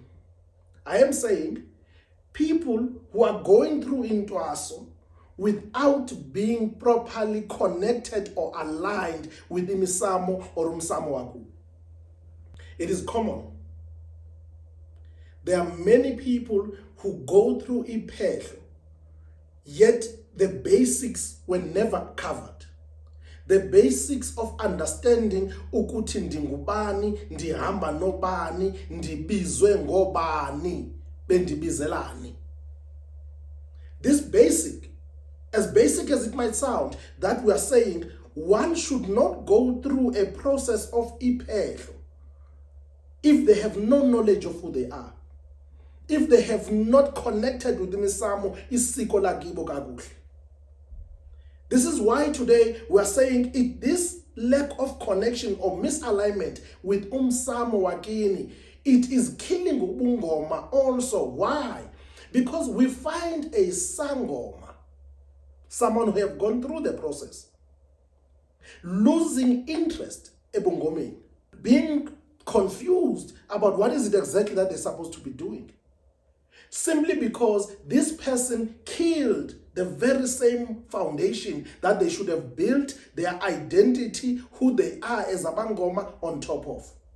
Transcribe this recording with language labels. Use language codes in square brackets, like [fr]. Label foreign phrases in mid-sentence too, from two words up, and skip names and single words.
[en] I am saying people who are going through iNtwaso without being properly connected or aligned with iMsamo or [xh] uMsamo waku. [en] It is common. There are many people who go through iphehlo, yet the basics were never covered. The basics of understanding [xh] ukuthi ndingubani, ndihamba nobani, ndibizwe ngobani, bendibizelani. [en] This basic as it might sound, that we are saying one should not go through a process of iphehlo if they have no knowledge of who they are, if they have not connected with [xh] iMsamo isiko lakibo kakuhle. [en] This is why today we are saying this lack of connection or misalignment with [xh] uMsamo wakini, [en] it is killing Ubungoma also. Why? Because we find a Sangoma, someone who have gone through the process, losing interest, ebungomeni, being confused about what is it exactly that they're supposed to be doing, simply because this person killed the very same foundation that they should have built their identity, who they are as Abangoma, on top of.